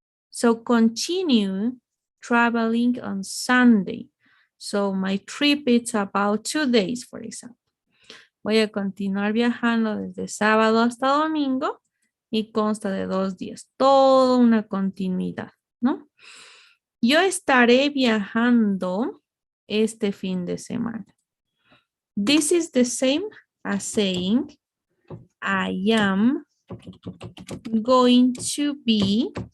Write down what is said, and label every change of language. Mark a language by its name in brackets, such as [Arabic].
[English] So continue traveling on Sunday. So my trip is about 2 days, for example. [Spanish] Voy a continuar viajando desde sábado hasta domingo y consta de 2 días. Toda una continuidad, ¿no? Yo estaré viajando este fin de semana. [English] This is the same as saying I am going to be